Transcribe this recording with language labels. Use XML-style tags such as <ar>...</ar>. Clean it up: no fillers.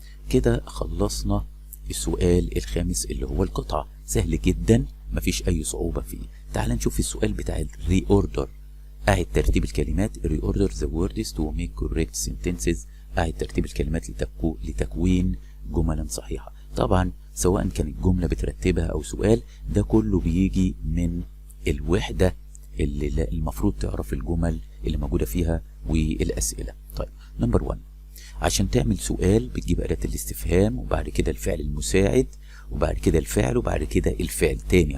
<ar>كده خلصنا السؤال الخامس اللي هو القطعة. سهل جدا مفيش اي صعوبة فيه. تعال نشوف السؤال بتاع الري اوردر. اعد ترتيب الكلمات.</ar> <en>reorder the words to make correct sentences.</en> <ar>اعد ترتيب الكلمات لتكوين جملا صحيحة. طبعا سواء كانت جملة بترتبها او سؤال، ده كله بيجي من الوحدة اللي المفروض تعرف الجمل اللي موجودة فيها والاسئلة. طيب نمبر 1، عشان تعمل سؤال بتجيب أداة الاستفهام وبعد كده الفعل المساعد وبعد كده الفعل وبعد كده الفعل تاني.</ar>